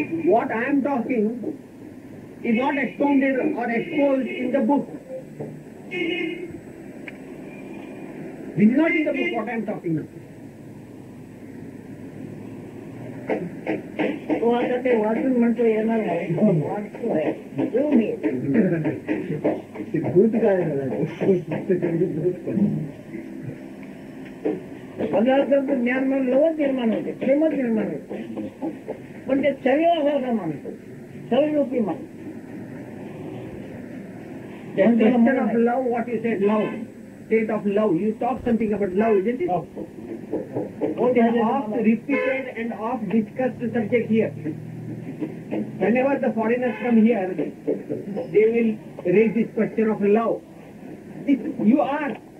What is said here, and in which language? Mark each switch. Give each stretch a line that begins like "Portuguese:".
English: What I am talking is not expounded or exposed in the book. This is not in the book what I am talking now.
Marathi: तो आता ते वाचून म्हणतो येणार नाही, वाचतोय. पदार्थाचं ज्ञान म्हणून लवच निर्माण होते, प्रेमच निर्माण होते. पण ते शरीरासारखा मानतो, शरीररूपी मानतो.
English: The question of love, what you said, love, state of love. You talked something about love, isn't it? It is oft repeated and oft discussed subject here. Whenever the foreigners come here, they will raise this question of love. You are.